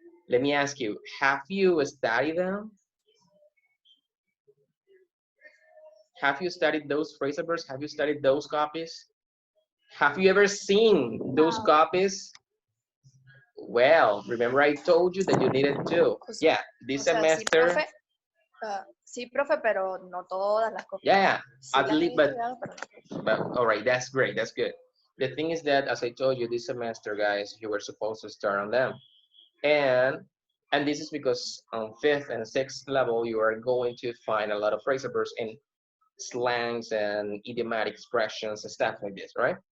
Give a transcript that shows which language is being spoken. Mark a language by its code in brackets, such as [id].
[en] Let me ask you, have you studied them? Have you studied those phrasal verbs? Have you studied those copies? Have you ever seen those copies? Well, remember I told you that you needed to. Yeah, this semester. [es] Sí, profe, pero no todas las copias. [en] Yeah, [es] sí [en] at least, but no. All right, that's great, that's good. The thing is that, as I told you, this semester, guys, you were supposed to start on them. And this is because on 5th and 6th level, you are going to find a lot of phrasal verbs and slangs and idiomatic expressions and stuff like this, right?